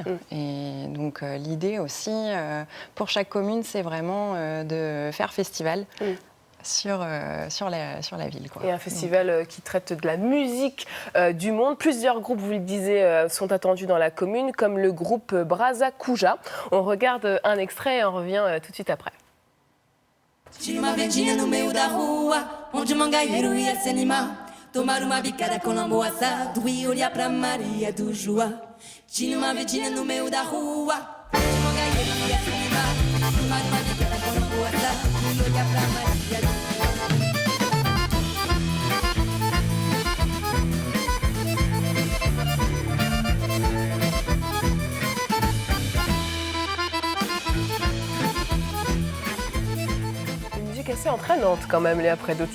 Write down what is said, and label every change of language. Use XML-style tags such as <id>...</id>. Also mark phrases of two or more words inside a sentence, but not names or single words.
<fr>Et donc l'idée aussi, pour chaque commune, c'est vraiment de faire festival. Sur la ville. Quoi. Et un festival qui traite de la musique du monde. Plusieurs groupes, vous le disiez, sont attendus dans la commune, comme le groupe Brasa Kuja. On regarde un extrait et on revient tout de suite après.</fr> <pt>Tinha uma vendinha no meio da rua, onde o mangaeiro ia se animar, tomar uma bicada com lambo assado e olhar pra Maria do Joá. Tinha uma vendinha no meio da rua, onde o mangaeiro ia se animar, tomar uma bicada com lambo assado e olhar pra Maria do Joá.</pt> <fr>Assez entraînante quand même, Léa Predotti.</fr>